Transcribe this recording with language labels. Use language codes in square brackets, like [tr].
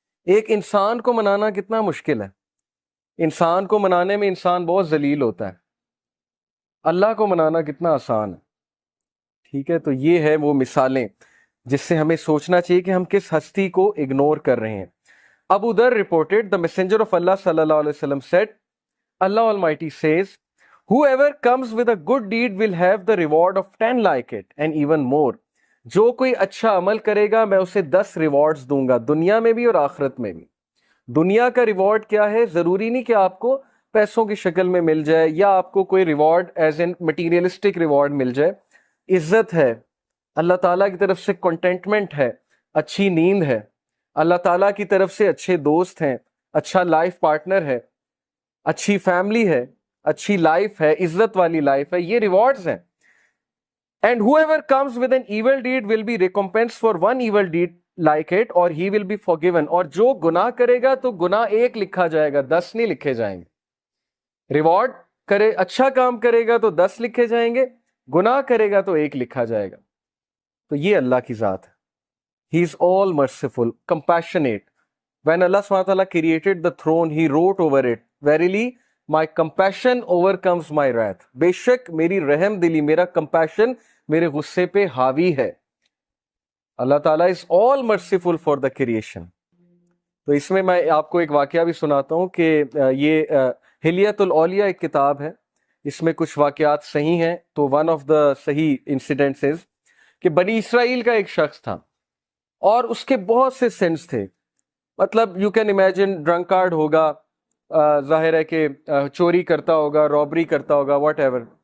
[ur] ایک انسان کو منانا کتنا مشکل ہے، انسان کو منانے میں انسان بہت ذلیل ہوتا ہے، اللہ کو منانا کتنا آسان ہے. ٹھیک ہے، تو یہ ہے وہ مثالیں جس سے ہمیں سوچنا چاہیے کہ ہم کس ہستی کو اگنور کر رہے ہیں. [en] Abu Dharr reported, the messenger of Allah sallallahu alaihi wasallam said, Allah Almighty says, whoever comes with a good deed will have the reward of 10 like it and even more. [ur] جو کوئی اچھا عمل کرے گا میں اسے 10 ریوارڈز دوں گا، دنیا میں بھی اور آخرت میں بھی. دنیا کا ریوارڈ کیا ہے؟ ضروری نہیں کہ آپ کو پیسوں کی شکل میں مل جائے یا آپ کو کوئی reward [en] as an materialistic reward [ur] مل جائے. عزت ہے، اللہ تعالیٰ کی طرف سے کنٹینٹمنٹ ہے، اچھی نیند ہے، اللہ تعالیٰ کی طرف سے اچھے دوست ہیں، اچھا لائف پارٹنر ہے، اچھی فیملی ہے، اچھی لائف ہے، عزت والی لائف ہے، یہ ریوارڈز ہیں. [en] And whoever comes with an evil deed will be recompensed for one evil deed like it or he will be forgiven. [ur] اور جو گناہ کرے گا تو گناہ 1 لکھا جائے گا، 10 نہیں لکھے جائیں گے. ریوارڈ کرے، اچھا کام کرے گا تو 10 لکھے جائیں گے، گناہ کرے گا تو 1 لکھا جائے گا. تو یہ اللہ کی ذات ہے. [en] He is all merciful, compassionate. When Allah SWT created the throne, He wrote over it, Verily, my compassion overcomes my wrath. [ur] بے شک میری رحم دلی، میرا compassion میرے غصے پہ حاوی ہے. [en] اللہ تعالیٰ is all merciful for the creation. [ur] تو اس میں آپ کو ایک واقعہ بھی سناتا ہوں کہ یہ حلیت الاولیاء ایک کتاب ہے، اس میں کچھ واقعات صحیح ہیں. تو [en] one of the صحیح incidents [ur] کہ بنی اسرائیل کا ایک شخص تھا اور اس کے بہت سے سینس تھے. مطلب [en] you can imagine [ur] ڈرنکارڈ ہوگا، ظاہر ہے کہ چوری کرتا ہوگا، رابری کرتا ہوگا، [en] Whatever.